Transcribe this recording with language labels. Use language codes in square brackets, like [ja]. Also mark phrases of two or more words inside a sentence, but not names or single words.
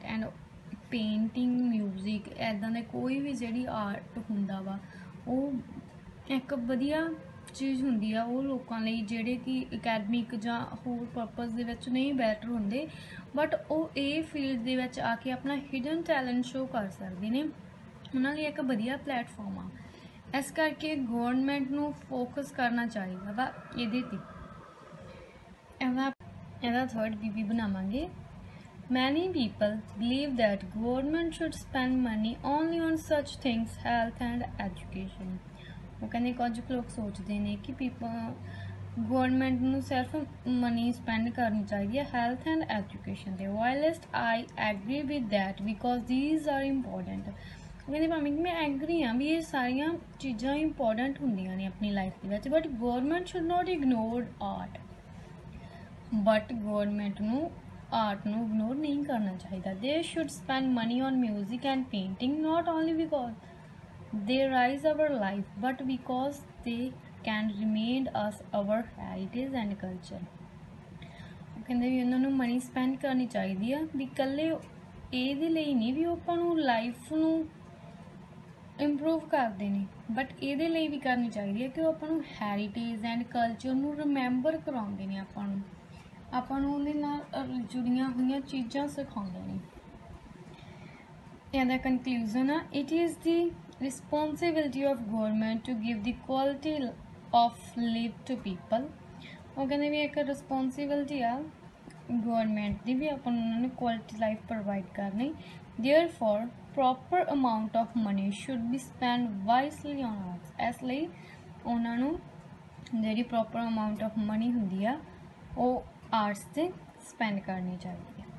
[en] and painting, music, [pa] ਇੱਦਾਂ ਦੇ ਕੋਈ ਵੀ ਜਿਹੜੀ ਆਰਟ ਹੁੰਦਾ ਵਾ, ਉਹ ਇੱਕ ਵਧੀਆ ਚੀਜ਼ ਹੁੰਦੀ ਆ ਉਹ ਲੋਕਾਂ ਲਈ ਜਿਹੜੇ ਕਿ ਅਕੈਡਮਿਕ ਜਾਂ ਹੋਰ ਪਰਪਸ ਦੇ ਵਿੱਚ ਨਹੀਂ ਬੈਟਰ ਹੁੰਦੇ, ਬਟ ਉਹ ਇਹ ਫੀਲਡ ਦੇ ਵਿੱਚ ਆ ਕੇ ਆਪਣਾ [en] hidden talent show [pa] ਕਰ ਸਕਦੇ ਨੇ। ਉਹਨਾਂ ਲਈ ਇੱਕ ਵਧੀਆ ਪਲੇਟਫਾਰਮ ਆ। ਇਸ ਕਰਕੇ ਗਵਰਨਮੈਂਟ ਨੂੰ ਫੋਕਸ ਕਰਨਾ ਚਾਹੀਦਾ ਵਾ ਇਹਦੇ 'ਤੇ। ਇਹਦਾ [en] third BP [pa] ਬਣਾਵਾਂਗੇ। [en] Many people believe that government should spend money only on such things health and education। [pa] ਉਹ ਕਹਿੰਦੇ ਕੁਝ ਲੋਕ ਸੋਚਦੇ ਨੇ ਕਿ ਗੌਰਮੈਂਟ ਨੂੰ ਸਿਰਫ [en] money spend [pa] ਕਰਨੀ ਚਾਹੀਦੀ ਹੈ [en] health and education [pa] 'ਤੇ। [en] Whilst I agree with that because these are important. [pa] ਉਹ ਕਹਿੰਦੇ ਭਾਵੇਂ ਕਿ ਮੈਂ ਐਗਰੀ ਹਾਂ ਵੀ ਇਹ ਸਾਰੀਆਂ ਚੀਜ਼ਾਂ ਇੰਪੋਰਟੈਂਟ ਹੁੰਦੀਆਂ ਨੇ ਆਪਣੀ ਲਾਈਫ ਦੇ ਵਿੱਚ, [en] but government should not ignore art. But government [pa] ਨੂੰ ਆਰਟ ਨੂੰ ਇਗਨੋਰ ਨਹੀਂ ਕਰਨਾ ਚਾਹੀਦਾ। [en] They should spend money on music and painting not only because they rise our life but because they can remain us our heritage and culture। [pa] ਉਹ ਕਹਿੰਦੇ ਵੀ ਉਹਨਾਂ ਨੂੰ [en] money spend [pa] ਕਰਨੀ ਚਾਹੀਦੀ ਆ ਵੀ ਇਕੱਲੇ ਇਹਦੇ ਲਈ ਨਹੀਂ ਵੀ ਉਹ ਆਪਾਂ ਨੂੰ ਲਾਈਫ ਨੂੰ ਇੰਪਰੂਵ ਕਰਦੇ ਨੇ, ਬਟ ਇਹਦੇ ਲਈ ਵੀ ਕਰਨੀ ਚਾਹੀਦੀ ਹੈ ਕਿ ਉਹ ਆਪਾਂ ਨੂੰ [en] heritage and culture [pa] ਨੂੰ ਰਿਮੈਂਬਰ ਕਰਾਉਂਦੇ ਨੇ, ਆਪਾਂ ਨੂੰ ਉਹਦੇ ਨਾਲ ਜੁੜੀਆਂ ਹੋਈਆਂ ਚੀਜ਼ਾਂ ਸਿਖਾਉਂਦੇ ਨੇ। ਇਹਦਾ ਕਨਕਲੂਜ਼ਨ ਆ, [en] It is the responsibility of government to give the quality of life to people। [pa] ਉਹ ਕਹਿੰਦੇ ਵੀ ਇੱਕ ਰਿਸਪੌਂਸਿਬਿਲਟੀ ਆ ਗੌਰਮੈਂਟ ਦੀ ਵੀ ਆਪਾਂ ਨੂੰ ਉਹਨਾਂ ਨੂੰ [en] quality life provide [pa] ਕਰਨੀ। [en] therefore proper amount of money should be spent wisely on arts। [pa] ਇਸ ਲਈ ਉਹਨਾਂ ਨੂੰ ਜਿਹੜੀ [en] proper amount of money [pa] ਹੁੰਦੀ ਆ ਉਹ ਆਰਟਸ 'ਤੇ ਸਪੈਂਡ ਕਰਨੀ ਚਾਹੀਦੀ।